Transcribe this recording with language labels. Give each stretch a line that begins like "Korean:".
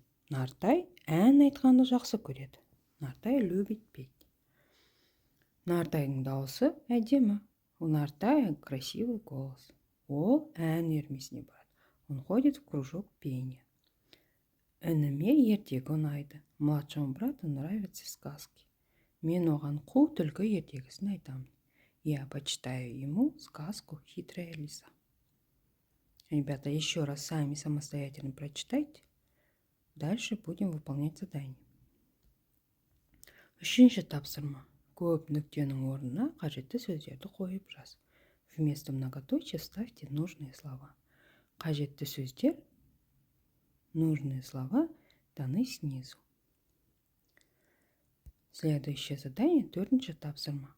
Kazakh: Нартай ән айтқанды жақсы көреді.
Russian: Нартай любит петь.
Kazakh: Нартайдың дауысы әдемі.
Russian: У Нартая красивый голос.
Kazakh: Ол ән үйірмесіне барады.
Russian: Он ходит в кружок пения.
Kazakh: Ініме ертегі ұнайды.
Russian: Младшему брату нравятся сказки.
Kazakh: Мен оған қу түлкі ертегісін айтамын.
Russian: Я почитаю ему сказку «Хитрая лиса». Ребята, еще раз сами самостоятельно прочитайте. Дальше будем выполнять задание.
Kazakh: 3-ші тапсырма. Көп нүктенің орнына қажетті сөздерді қойып жаз.
Russian: Вместо многоточия вставьте нужные слова.
Kazakh: Қажетті сөздер,
Russian: нужные слова даны снизу. Следующее задание,
Kazakh: 4-ші тапсырма.